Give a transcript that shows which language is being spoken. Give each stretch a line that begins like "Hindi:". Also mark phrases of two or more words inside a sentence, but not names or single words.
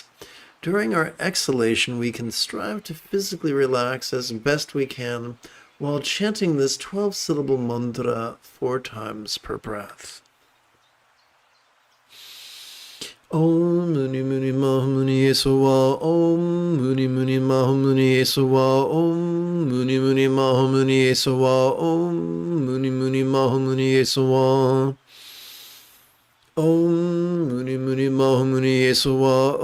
English: During our exhalation, we can strive to physically relax as best we can while chanting this 12-syllable mantra 4 times per breath.
Sanskrit: Om Muni Muni Ma Muni Yesuwa. Om Muni Muni Ma Muni Yesuwa. Om Muni Muni Ma Muni Yesuwa. Om Muni Muni Ma Muni Yesuwa. Om Muni Muni Ma Muni Yesuwa.